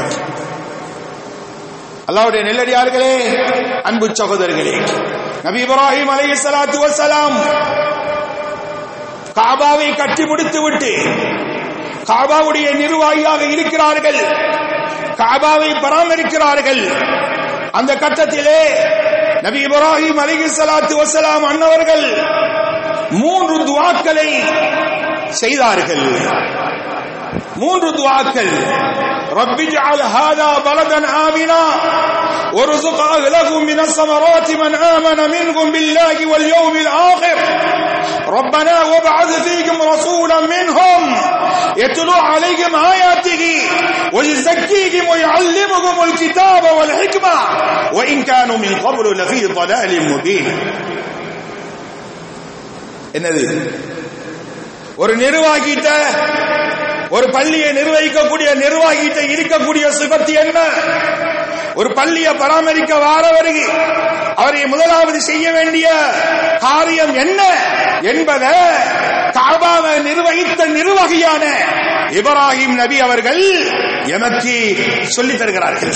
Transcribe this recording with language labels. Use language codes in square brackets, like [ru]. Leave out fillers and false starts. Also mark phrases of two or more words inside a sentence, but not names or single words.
[ta] அல்லாஹ்வுடைய நெல்லடியார்களே, அன்பு சகோதரர்களே, நபி இப்ராஹிம் [ar] عليه الصلاة والسلام [ta] காபாவை கட்டி முடித்துவிட்டு காபாவுடைய நிர்வாகியாக இருக்கிறார்கள், காபாவை பராமரிக்கிறார்கள். அந்த கட்டத்திலே நபி இப்ராஹிம் [ar] عليه الصلاة والسلام [ta] அன்னவர்கள் 3 துஆக்களை செய்தார்கள். 3 துஆக்கள். [ar] رب اجعل هذا بلدا آمنا وارزق أهله من الثمرات من آمن منهم بالله واليوم الآخر ربنا وابعث فيهم رسولا منهم يتلو عليهم آياته ويزكيهم ويعلمهم الكتاب والحكمة وإن كانوا من قبل لفي ضلال مبين. [ta] என்னது? ஒரு நிர்வாகிட்ட, ஒரு பள்ளியை நிர்வகிக்கக்கூடிய நிர்வாகிட்ட இருக்கக்கூடிய சிபத்து என்ன? ஒரு பள்ளியை பராமரிக்க வாரவருக்கு அவரை முதலாவது செய்ய வேண்டிய காரியம் என்ன என்பதை காபாவை நிர்வகித்த நிர்வாகியான இப்ராஹிம் நபி அவர்கள் எமக்கு சொல்லித் தருகிறார்கள்.